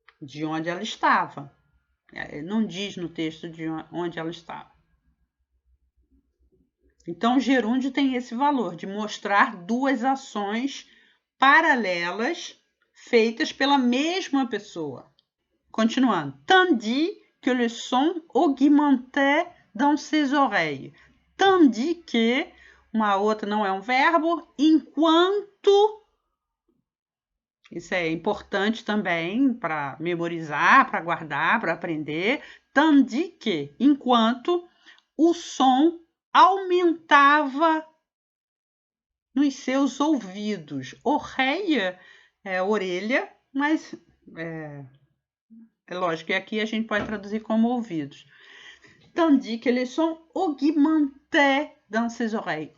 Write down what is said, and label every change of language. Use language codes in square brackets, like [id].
[pt] de onde ela estava. Não diz no texto de onde ela estava. Então, o gerúndio tem esse valor de mostrar duas ações paralelas feitas pela mesma pessoa. Continuando. [fr] Tandis que le son augmentait dans ses oreilles. [pt] Tandis que, uma outra não é um verbo, enquanto. Isso é importante também para memorizar, para guardar, para aprender. Tandis que, enquanto o som aumentava nos seus ouvidos. Oreille é orelha, mas é lógico que aqui a gente pode traduzir como ouvidos. [fr] Tandis que le son augmentait dans ses oreilles.